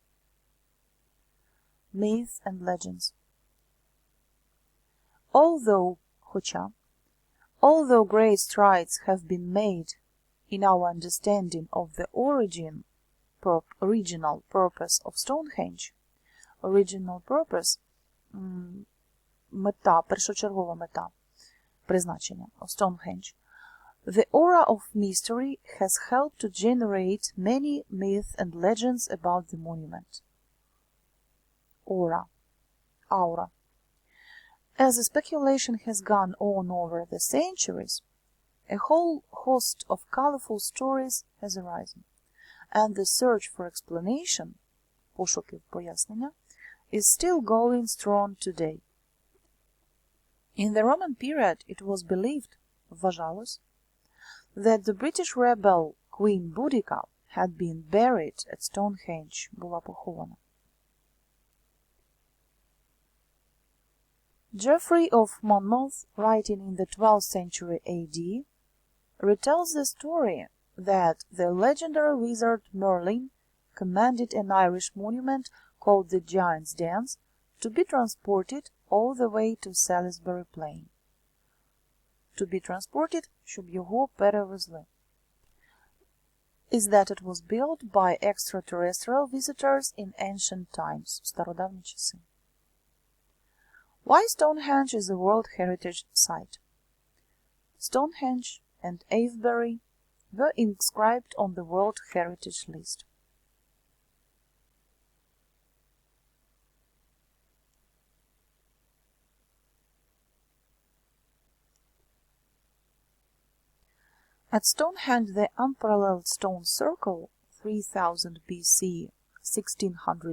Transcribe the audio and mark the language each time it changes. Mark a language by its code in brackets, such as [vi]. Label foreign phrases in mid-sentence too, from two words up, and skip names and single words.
[en] Myths and legends. Although great strides have been made in our understanding of the original purpose of Stonehenge, original purpose, [uk] мета, першочергова мета, призначення Stonehenge. [en] The aura of mystery has helped to generate many myths and legends about the monument. Aura. As the speculation has gone on over the centuries, a whole host of colorful stories has arisen, and the search for explanation, [uk] пошуків пояснення, [en] is still going strong today. In the Roman period it was believed, вважалось, that the British rebel Queen Boudica had been buried at Stonehenge, [uk] була похована. [en] Geoffrey of Monmouth, writing in the 12th century AD, retells the story that the legendary wizard Merlin commanded an Irish monument called the Giant's Dance to be transported all the way to Salisbury Plain. To be transported, [uk] щоб його перевезли. [en] Is that it was built by extraterrestrial visitors in ancient times, [uk] в стародавні часи. [en] Why Stonehenge is a World Heritage Site? Stonehenge and Avebury were inscribed on the World Heritage List. At Stonehenge, the unparalleled stone circle, 3000 BC, 1600